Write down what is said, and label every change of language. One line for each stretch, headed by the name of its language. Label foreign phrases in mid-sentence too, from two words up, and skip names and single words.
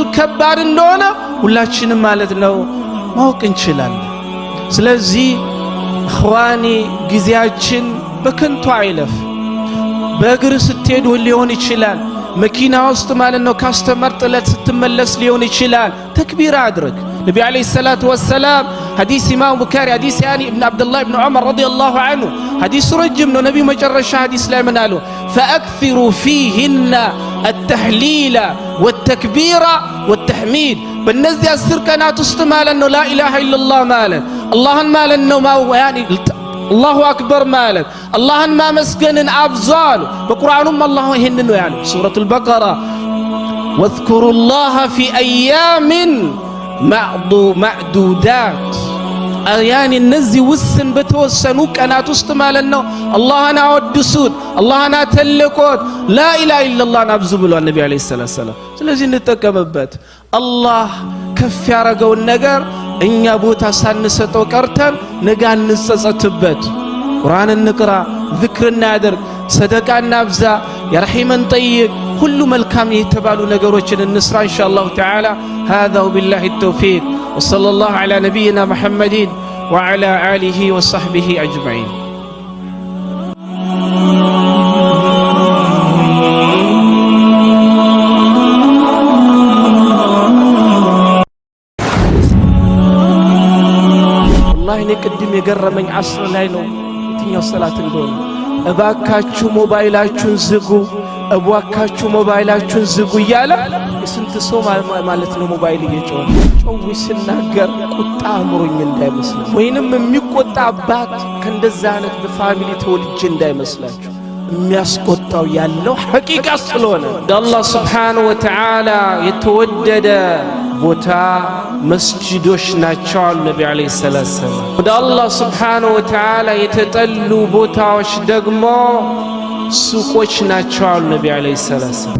Amharic: ከባድ እንደሆነ ሁላችንም ማለት ነው ማወቅ እንችላለን። ስለዚህ እخواني ጊዜያችን በከንቱ አይለፍ። በእግር ስትሄዱ ሊሆን ይችላል፣ መኪና ውስጥ ማለት ነው ካስተመር ጥለት ስትመለስ ሊሆን ይችላል። ተክቢር አድርግ። ነብዩ
Arabic: عليه الصلاة والسلام
Amharic: ሐዲስ ኢማም ቡኻሪ ሐዲስ ያኒ ኢብኑ አብዱላህ ኢብኑ ዑመር
Arabic: رضي الله عنه
Amharic: ሐዲስ ረጅም ነው። ነብዩ መጨረሻ ሐዲስ ላይ ምን አሉ?
Arabic: فأكثروا فيهن التهليل والتكبير والتحميد
Amharic: በእነዚህ 10 ቀናት ውስጥ ማለት ነው
Arabic: لا إله إلا الله
Amharic: ማለት አላህን ማለት ነው ያኒ
Arabic: الله أكبر
Amharic: ማለት አላህን ማመስገንን አብዛሉ። በቁርአኑም አላህ ይሄንን ነው ያለው ሱረቱል በቀራ
Arabic: واذكروا الله في أيام
Amharic: معدودات ያኒ እነዚህ ውስን በተወሰኑ ቀናት ውስጥ ማለት ነው አላህን አወድሱት፣ አላህን አተልቆት፣
Arabic: لا إله إلا الله
Amharic: አብዙ ብሏል ነብዩ
Arabic: عليه الصلاة والسلام።
Amharic: ስለዚህ እንጠቀምበት። አላህ ከፍ ያረገውን ነገር እኛ ቦታ ሳንሰጠው ቀርተን ነገ እንጸጸትበት። ቁርአን እንቅራ፣ ذክር እናድርግ፣ ሰደቃ እናብዛ፣ የረሂመን ጠይቅ፣ ሁሉ መልካም የተባሉ ነገሮችን እንስራ
Arabic: إن شاء الله تعالى። هذا وبالله التوفيق وصلى الله على نبينا محمد وعلى آله وصحبه أجمعين.
Amharic: والله እኔ ቅድም የገረመኝ ዓስር ላይ ነው የትኛው ሰላት እንደሆነ። እባካችሁ ሞባይላችሁን ዝጉ፣ እባካችሁ ሞባይላችሁን ዝጉ እያለ ስንት ሰው ማለት ነው ሞባይል እየጮኸ ጮው ሲናገር ቁጣ አምሮኝ እንዳይመስል ወይንም የሚቆጣ አባት ከእንደዛ አይነት በፋሚሊ ተወልጄ እንዳይመስላችሁ። የሚያስቆጣው ያለው ሐቂቃ ስለሆነ አላህ
Arabic: سبحانه وتعالى
Amharic: የተወደደ ቦታ መስጂዶች ናቸው አሉ ነብዩ
Arabic: عليه الصلاة والسلام።
Amharic: ወደ አላህ
Arabic: سبحانه وتعالى
Amharic: የተጠሉ ቦታዎች ደግሞ ሱቆች ናቸው አሉ ነብዩ
Arabic: عليه الصلاة والسلام።